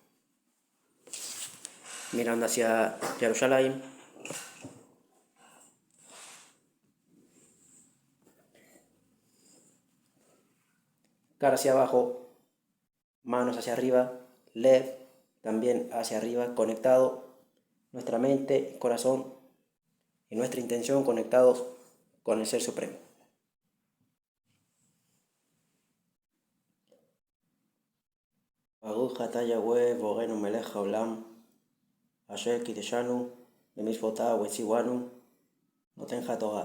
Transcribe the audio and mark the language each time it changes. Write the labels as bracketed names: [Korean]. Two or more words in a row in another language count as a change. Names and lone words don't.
[Spanish] mirando hacia Jerusalén, cara hacia abajo, manos hacia arriba, lev también hacia arriba, conectado, nuestra mente, corazón y nuestra intención conectados con el Ser Supremo. [Hebrew] ברוך אתה יהוה בוראנו מלך העולם, אשר קדשנו במצוותיו וציונו נותן התורה.